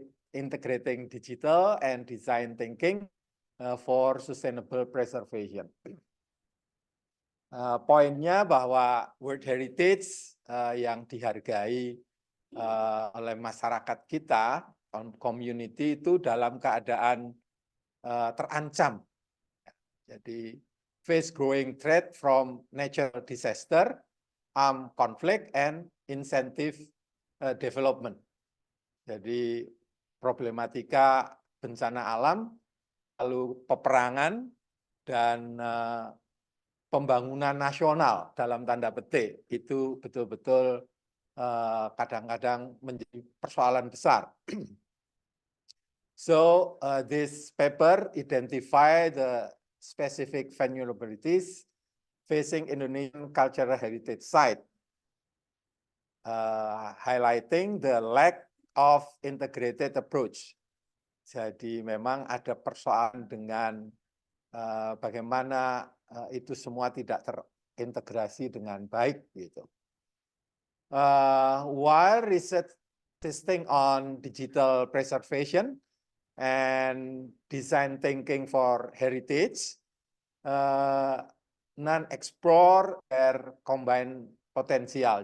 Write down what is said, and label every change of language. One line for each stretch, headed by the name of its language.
English: Integrating digital and design thinking for sustainable preservation.
Indonesian: Poinnya bahwa World Heritage yang dihargai oleh masyarakat kita, community itu dalam keadaan terancam.
English: Jadi face growing threat from natural disaster, armed conflict, and incentive development.
Indonesian: Jadi problematika bencana alam, lalu peperangan, dan pembangunan nasional dalam tanda petik itu betul-betul kadang-kadang menjadi persoalan besar.
English: So this paper identify the specific vulnerabilities facing Indonesian cultural heritage site, highlighting the lack of integrated approach.
Indonesian: Jadi memang ada persoalan dengan bagaimana itu semua tidak terintegrasi dengan baik gitu.
English: While research testing on digital preservation and design thinking for heritage, non-explore their combined potensial.